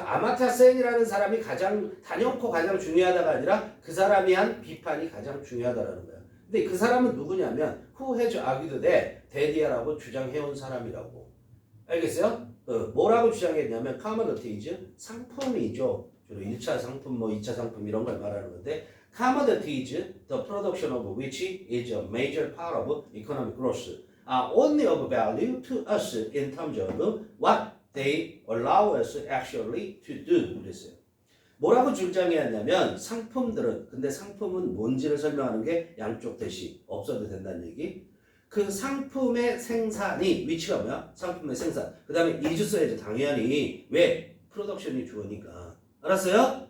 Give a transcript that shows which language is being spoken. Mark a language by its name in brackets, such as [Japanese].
[Korean] 아마타 센이라는 사람이 가장 단연코 가장 중요하다가 아니라 그 사람이 한 비판이 가장 중요하다라는 거야. 근데 그 사람은 누구냐면 [English] who has argued that [Korean] 데디아라고 주장해온 사람이라고. 알겠어요? 뭐라고 주장했냐면 commodities 상품이죠. 주로 1차 상품, 뭐 2차 상품 이런 걸 말하는 건데 [English] commodities, the production of which is a major part of economic growth, are only of value to us in terms of what they allow us actually to do. [Korean] 그랬어요. 뭐라고 주장해왔냐면 상품들은 근데 상품은 뭔지를 설명하는 게 양쪽 대시 없어도 된다는 얘기. 그 상품의 생산이 위치가 뭐야? 상품의 생산. 그 다음에 is 써야죠. 당연히 왜? 프로덕션이 주어니까. 알았어요?